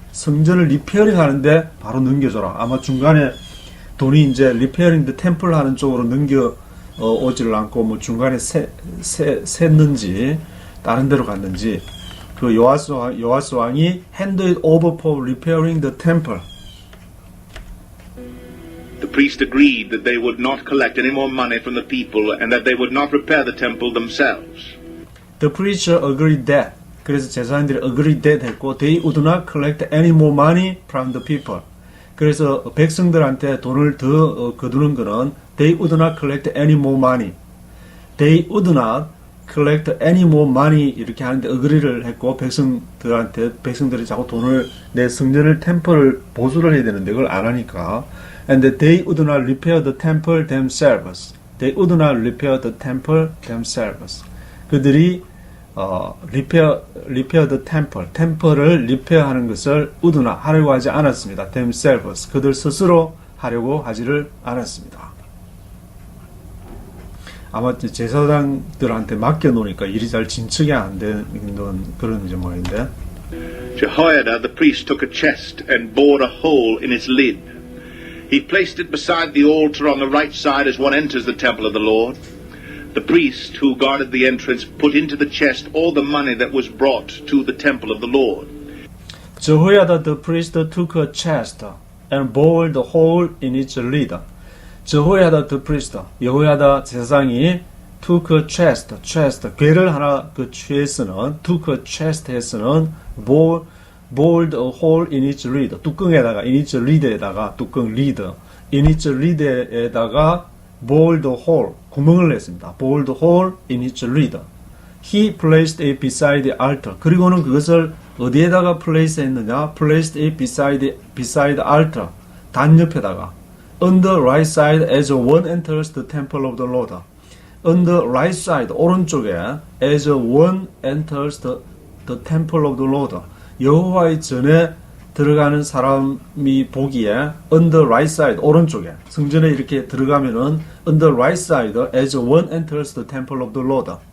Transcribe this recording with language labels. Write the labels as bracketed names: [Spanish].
[Korean] 성전을 리페어링 하는데 바로 넘겨줘라. 아마 중간에 돈이 이제 [English] repairing the temple [Korean] 하는 쪽으로 오지를 않고 뭐 중간에 샜는지 다른 데로 갔는지 그 요아스 왕이 [English] hand it over for repairing the temple. The priest agreed that they would not collect any more money from the people and that they would not repair the temple themselves. The preacher agreed that. [Korean] 그래서 제사장들이 [English] agreed that 했고 they would not collect any more money from the people. [Korean] 그래서 백성들한테 돈을 더 거두는 거는 [English] they would not collect any more money. They would not collect any more money [Korean] 이렇게 하는데 어그리를 했고 백성들이 자꾸 돈을 내 성전을 템플을 보수를 해야 되는데 그걸 안 하니까 [English] and they would not repair the temple themselves. They would not repair the temple themselves. [Korean] 그들이 [English] repair the temple, [Korean] 템플을 리페어하는 것을 would not 하려고 하지 않았습니다. themselves, 그들 스스로 하려고 하지를 않았습니다. 아마 제사장들한테 맡겨놓으니까 일이 잘 진척이 안 되는 그런 모양인데. [English] Jehoiada the priest took a chest and bored a hole in its lid. He placed it beside the altar on the right side as one enters the temple of the Lord. The priest who guarded the entrance put into the chest all the money that was brought to the temple of the Lord. Jehoiada the priest took a chest and bored the hole in its lid. Jehoiada the priest, [Korean] 여호야다 제사장이 [English] took a chest, [Korean] 괴를 하나 취해서는 [English] took a chest 해서는 bored a hole in its lid, 뚜껑에다가 in its lid에다가 뚜껑 lid, in its lid에다가 bored a hole, [Korean] 구멍을 냈습니다. [English] bored a hole in its lid. He placed it beside the altar. [Korean] 그리고는 그것을 어디에다가 place 했느냐? [English] placed it beside the altar, [Korean] 단 옆에다가. [English] On the right side as one enters the temple of the Lord. On the right side, [Korean] 오른쪽에 [English] as one enters the temple of the Lord. [Korean] 여호와의 전에 들어가는 사람이 보기에 on the right side, 오른쪽에 성전에 이렇게 들어가면은 [English] on the right side as one enters the temple of the Lord.